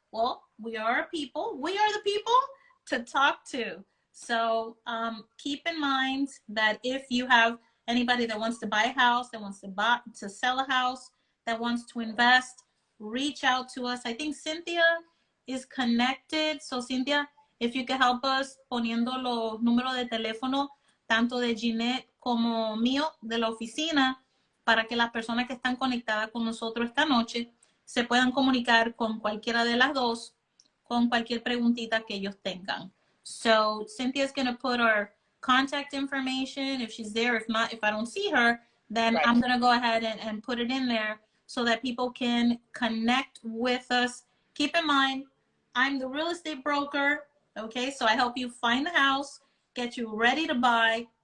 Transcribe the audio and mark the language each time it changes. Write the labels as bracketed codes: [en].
[en] Well, we are people. We are the people to talk to. So keep in mind that if you have anybody that wants to buy a house, that wants to sell a house, that wants to invest, reach out to us. I think Cynthia is connected. So Cynthia, if you can help us [es] poniendo los números de teléfono, tanto de Jeanette como mío de la oficina, para que las personas que están conectadas con nosotros esta noche se puedan comunicar con cualquiera de las dos, con cualquier preguntita que ellos tengan. [en] So Cynthia's going to put our contact information if she's there. If not, if I don't see her, then I'm going to go ahead and put it in there so that people can connect with us. Keep in mind, I'm the real estate broker, okay? So I help you find the house, get you ready to buy.